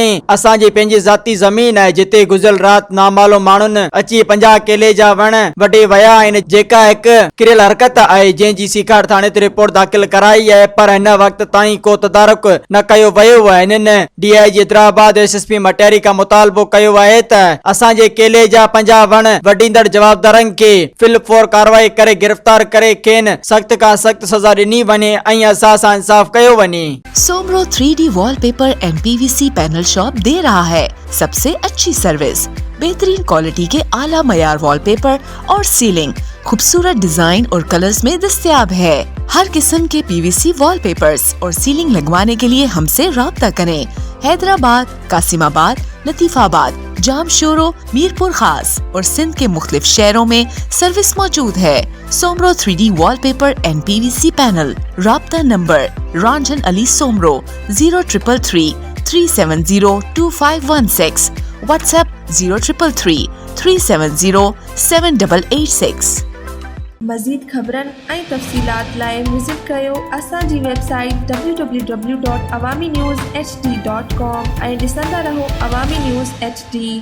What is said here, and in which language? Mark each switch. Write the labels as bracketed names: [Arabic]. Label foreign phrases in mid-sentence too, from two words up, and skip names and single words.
[Sindhi] असांजी पंहिंजी ज़ाती ज़मीन आहे जिते गुज़िरियल रात नामालूम माण्हुनि अची 50 केले जा वण वढे विया आहिनि, जेका हिकु किरियल हरकत आहे जंहिंजी सीखार थाणे ते रिपोर्ट दाख़िल कराई आहे, पर हिन वक़्त ताईं को तदारुक न कयो वियो आहे। हिननि DIG हैदराबाद SSP मटियारी खां मुतालबो कयो आहे त असांजे केले जा 50 वण वढींदड़ जवाबदारनि खे फिल फोर कार्रवाई करे गिरफ्तार करे खेनि सख्त खां सख्त सज़ा ॾिनी वञे ऐं असां सां इंसाफ कयो वञे। [Urdu] सोमरो [English] 3D wallpaper and PVC panel shop [Urdu] دے رہا ہے سب سے اچھی سروس، بہترین کوالٹی کے اعلیٰ معیار وال پیپر اور سیلنگ خوبصورت ڈیزائن اور کلرز میں دستیاب ہے. ہر قسم کے PVC وال پیپرز اور سیلنگ لگوانے کے لیے ہم سے رابطہ کریں. حیدرآباد، قاسم آباد، لطیف آباد، جامشورو، میرپور خاص اور سندھ کے مختلف شہروں میں سروس موجود ہے. [English] सोमरो 3D wallpaper and PVC panel. [Urdu] رابطہ نمبر رنجن علی سومرو 0333 370 2516، واٹس ایپ 0333 370 7886. [Sindhi] मज़ीद ख़बरनि ऐं तफ़सीलात लाइ विज़िट कयो असांजी वेबसाइट www.awamiNewsHD.com ऐं ॾिसंदा रहो अवामी न्यूज़ HD।